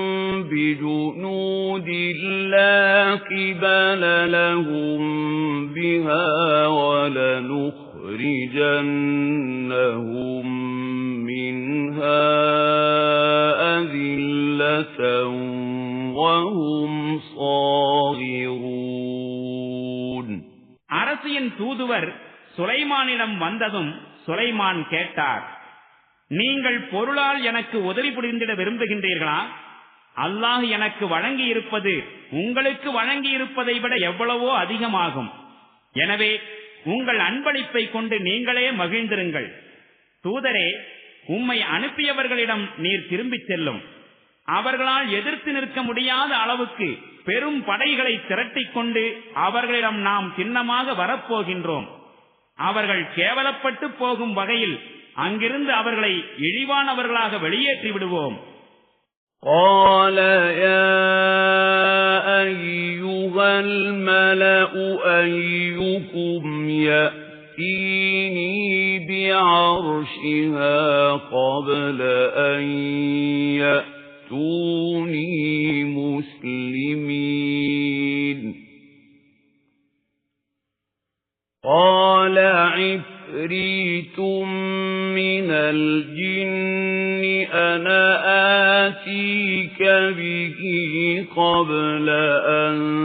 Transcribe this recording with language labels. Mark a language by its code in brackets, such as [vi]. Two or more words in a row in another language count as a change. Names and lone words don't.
[ar] بجنود لا قبل لهم بها ولنخرجنهم منها أذلة وهم صاغرون. [ta] அரசியின் தூதுவர் சுலைமானிடம் வந்ததும் சுலைமான் கேட்டார், நீங்கள் பொருளால் எனக்கு உதவி புரிந்திட விரும்புகின்றீர்களா? அல்லாஹ் எனக்கு வழங்கி இருப்பது உங்களுக்கு வழங்கி இருப்பதை விட எவ்வளவோ அதிகமாகும். எனவே உங்கள் அன்பளிப்பை கொண்டு நீங்களே மகிழ்ந்திருங்கள். தூதரே, உம்மை அனுப்பியவர்களிடம் நீர் திரும்பிச் செல்லும். அவர்களால் எதிர்த்து நிற்க முடியாத அளவுக்கு பெரும் படைகளை திரட்டிக் கொண்டு அவர்களிடம் நாம் சின்னமாக வரப்போகின்றோம். அவர்கள் கேவலப்பட்டு போகும் வகையில் அங்கிருந்து அவர்களை இழிவானவர்களாக வெளியேற்றி விடுவோம். [ar] قال يا أيها الملأ أيكم يأتيني بعرشها قبل أن يأتوني مسلمين قال عفريت من الجن أنا آتيك به قبل أن